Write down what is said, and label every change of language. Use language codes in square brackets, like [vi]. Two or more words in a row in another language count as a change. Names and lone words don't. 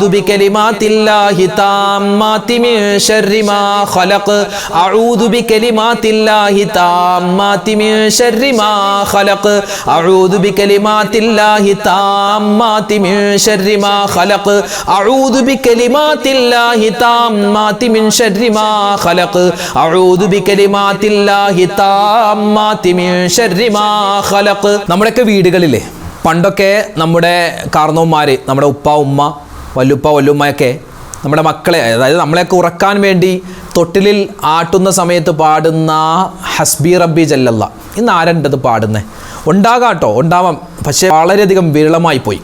[ar] بكلمات الله التامات من شر ما خلق أعوذ بكلمات الله التامات من شر ما خلق أعوذ بكلمات الله التامات من شر ما خلق أعوذ بكلمات الله التامات من شر ما خلق أعوذ بكلمات الله التامات من شر ما خلق. [ml] നമ്മുടെയൊക്കെ വീടുകളിലെ പണ്ടൊക്കെ നമ്മുടെ കാർന്നവന്മാർ, നമ്മുടെ ഉപ്പ ഉമ്മ വല്ലുപ്പ വല്ലുമ്മയൊക്കെ നമ്മുടെ മക്കളെ, അതായത് നമ്മളെയൊക്കെ ഉറക്കാൻ വേണ്ടി തൊട്ടിലിൽ ആട്ടുന്ന സമയത്ത് പാടുന്ന ഹസ്ബി റബ്ബി ജല്ലല്ല, ഇന്ന് ആരണ്ടത് പാടുന്നത്? ഉണ്ടാകാട്ടോ, ഉണ്ടാവാം, പക്ഷേ വളരെയധികം വിരളമായി പോയി.